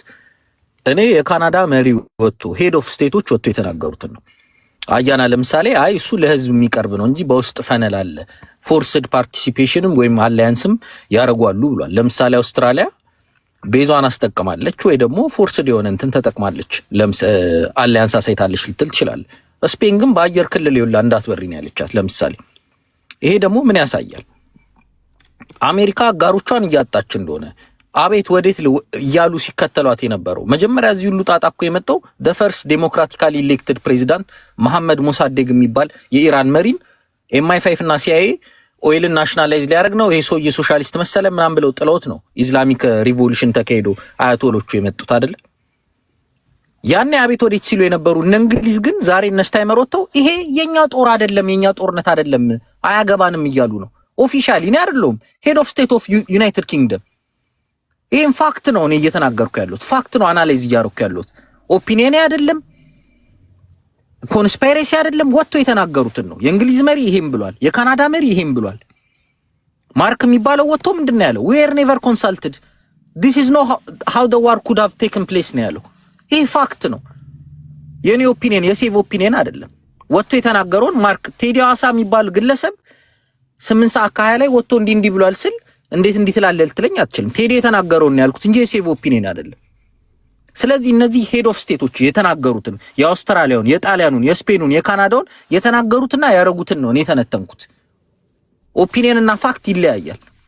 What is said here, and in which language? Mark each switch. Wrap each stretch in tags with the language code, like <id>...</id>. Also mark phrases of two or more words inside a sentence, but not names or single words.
<am>እኔ የካናዳ መሪ ወጥቶ</am> <en>head of states</en> <am>ወጥቶ የተናገሩትን ነው። አያና ለምሳሌ አይ እሱ ለህዝብ የሚቀርብ ነው እንጂ በውስጥ ፈነል አለ፣</am> <en>forced participation</en> <am>ወይም አላያንስም ያደርጓሉ ብሏል። ለምሳሌ አውስትራሊያ ቤዟን አስጠቅማለች ወይ ደግሞ ፎርስድ የሆነ እንትን ተጠቅማለች። አሊያንስ አሳይታለች ልትል ትችላለህ። ስፔን ግን በአየር ክልል ይውላ እንዳትበሪ ነው ያለቻት ለምሳሌ። ይሄ ደግሞ ምን ያሳያል? አሜሪካ አጋሮቿን እያጣች እንደሆነ አቤት ወዴት እያሉ ሲከተሏት የነበረው መጀመሪያ እዚህ ሁሉ ጣጣ እኮ የመጣው</am> <en>the first democratically elected president</en> <am>መሐመድ ሞሳዴግ የሚባል የኢራን መሪን MI5 እና CIA ኦይልን ናሽናላይዝ ሊያደርግ ነው ይሄ ሰውዬ ሶሻሊስት መሰለ ምናምን ብለው ጥለውት ነው</am> <en>Islamic revolution</en> <am>ተካሂዶ አያቶሎቹ የመጡት አይደል? ያኔ አቤት ወዴት ሲሉ የነበሩ እነ እንግሊዝ ግን ዛሬ እነስታይመር ወጥተው ይሄ የኛ ጦር አይደለም የኛ ጦርነት አይደለም አያገባንም እያሉ ነው። ኦፊሻሊ እኔ አይደለሁም</am> <en>head of state of United Kingdom።</en> <am>ይሄን ፋክት ነው እኔ እየተናገርኩ ያለሁት ፋክት ነው አናላይዝ እያደረኩ ያለሁት ኦፒኒየን አይደለም ኮንስፓይሬሲ አይደለም። ወጥቶ የተናገሩትን ነው። የእንግሊዝ መሪ ይሄን ብሏል፣ የካናዳ መሪ ይሄን ብሏል። ማርክ የሚባለው ወጥቶ ምንድነው ያለው?</am> <en>we were never consulted this is no how the war could have taken place</en> <am>ነው ያለው። ይሄ ፋክት ነው። የኔ ኦፒኒየን የሴቭ ኦፒኒየን አይደለም። ወጥቶ የተናገረውን ማርክ ቴዲ አዋሳ የሚባል ግለሰብ 8 ሰዓት ከ20 ላይ ወጥቶ እንዲህ ብሏል ስል እንዴት ትላለህ ልትለኝ አትችልም። ቴዲ የተናገረውን ነው ያልኩት እንጂ የሴቭ ኦፒኒየን አይደለም። ስለዚህ እነዚህ</am> <en>head of states</en> <am>የተናገሩትን የአውስትራሊያውን፣ የጣሊያኑን፣ የስፔኑን፣ የካናዳውን የተናገሩትና ያረጉትን ነው እኔ ተነተንኩት። ኦፒኒየን እና ፋክት ይለያያል።</am>